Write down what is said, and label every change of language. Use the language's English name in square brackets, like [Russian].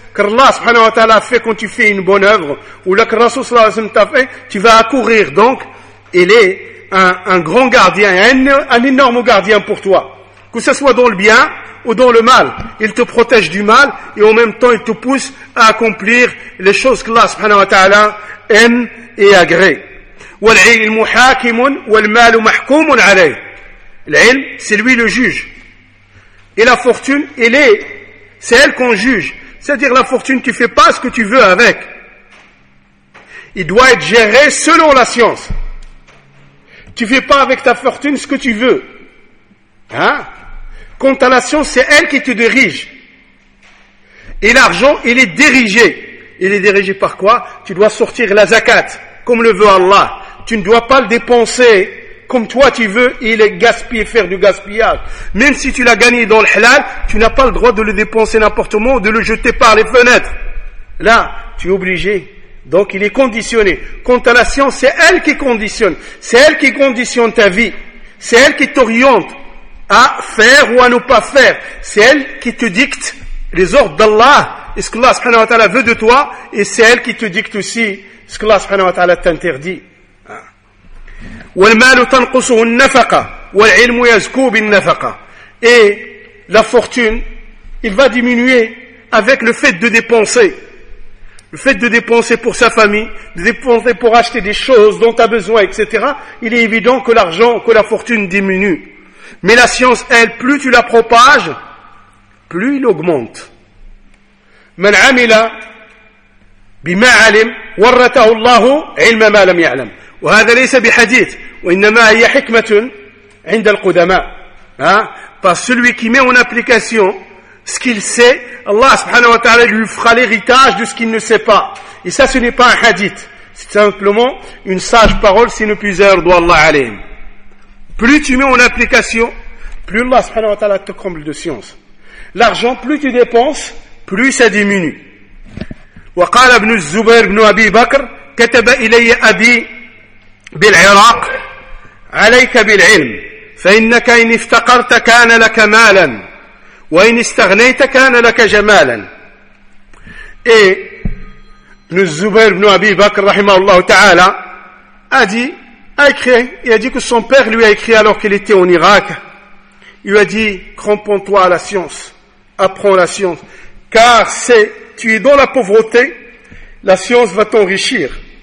[French] que Allah subhanahu wa ta'ala a fait quand tu fais une bonne œuvre, ou là que Rasoul sallallahu alayhi wa sallam t'a fait, tu vas accourir. Donc, il est un grand gardien, un énorme gardien pour toi. Que ce soit dans le bien ou dans le mal, il te protège du mal et en même temps il te pousse à accomplir les choses que Allah subhanahu wa ta'ala aime et agrée. [Arabic] والعلم حاكم والمال محكوم عليه. [French] العلم c'est lui le juge. Et la fortune, c'est elle qu'on juge. C'est-à-dire la fortune, tu fais pas ce que tu veux avec. Il doit être géré selon la science. Tu fais pas avec ta fortune ce que tu veux. Hein? Quant à la science, c'est elle qui te dirige. Et l'argent, il est dirigé. Il est dirigé par quoi? Tu dois sortir la zakat, comme le veut Allah. Tu ne dois pas le dépenser comme toi tu veux et le gaspiller, faire du gaspillage. Même si tu l'as gagné dans le halal, tu n'as pas le droit de le dépenser n'importe comment ou de le jeter par les fenêtres. Là, tu es obligé. Donc il est conditionné. Quant à la science, c'est elle qui conditionne. C'est elle qui conditionne ta vie. C'est elle qui t'oriente à faire ou à ne pas faire. C'est elle qui te dicte les ordres d'Allah et ce que Allah subhanahu wa ta'ala veut de toi. Et c'est elle qui te dicte aussi ce que Allah subhanahu wa ta'ala t'interdit. [Arabic] والمال تنقصه النفقة والعلم يزكو بالنفقة. [French] Et la fortune, il va diminuer avec le fait de dépenser. Le fait de dépenser pour sa famille, de dépenser pour acheter des choses dont tu as besoin, etc. Il est évident que l'argent, que la fortune diminue. Mais la science, elle, plus tu la propages, plus il augmente. [Arabic] من عمل بما علم ورثه الله علم ما لم يعلم. وهذا ليس بحديث وإنما هي حكمة عند القدماء. [French] Parce celui qui met en application ce qu'il sait, Allah subhanahu wa ta'ala lui fera l'héritage de ce qu'il ne sait pas. Et ça, ce n'est pas un hadith, c'est simplement une sage parole sinon plusieurs d'Allah alayhim. Plus tu mets en application, plus Allah subhanahu wa ta'ala te comble de science. L'argent, plus tu dépenses, plus ça diminue. [Arabic] وقال ابن الزبير بن أبي بكر كتب إلي أبي بالعراق عليك بالعلم فإنك إن افتقرت كان لك مالا وإن استغنيت كان لك جمالا. [French] Et ابن الزبير بن أبي بكر رحمه الله تعالى a dit que son père lui a écrit alors qu'il était en Irak. Il a dit: cramponne-toi à la science, apprends la science, car c'est tu es dans la pauvreté, la science va t'enrichir.